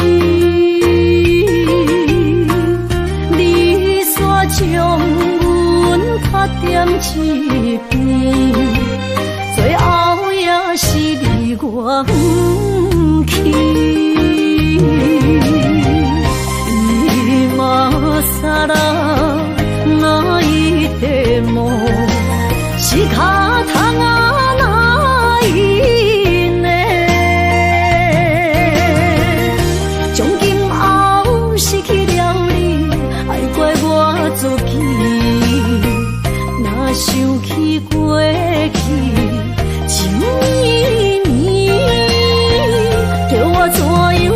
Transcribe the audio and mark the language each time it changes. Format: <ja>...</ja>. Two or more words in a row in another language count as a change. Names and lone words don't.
<nan>你煞将阮拍点一边，最后也是离我不去。</nan> <ja>今ら泣いても仕方がないね。</ja> <nan>从今后失去了你，爱怪我自己，若想起过去情意绵，叫我怎</nan>